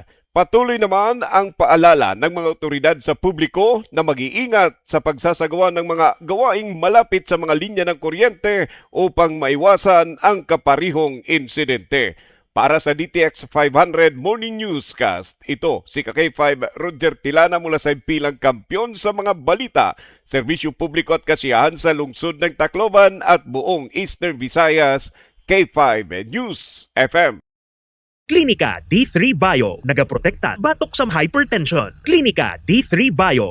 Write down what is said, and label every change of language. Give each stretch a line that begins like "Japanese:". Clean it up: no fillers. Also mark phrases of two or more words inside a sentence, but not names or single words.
Filipino: Patuloy naman ang paalala ng mga otoridad sa publiko na mag-iingat sa pagsasagawa ng mga gawaing malapit sa mga linya ng kuryente upang maiwasan ang kaparihong insidente. Para sa DTX 500 Morning Newscast, ito si K5 Roger Tilana mula sa Impilang Kampiyon sa mga balita, serbisyo publiko at kasiyahan sa lungsod ng Tacloban at buong Eastern Visayas, K5 News FM.
Waray: Klinika D3 Bio, nagaprotekta batok sa hypertension. Klinika D3 Bio.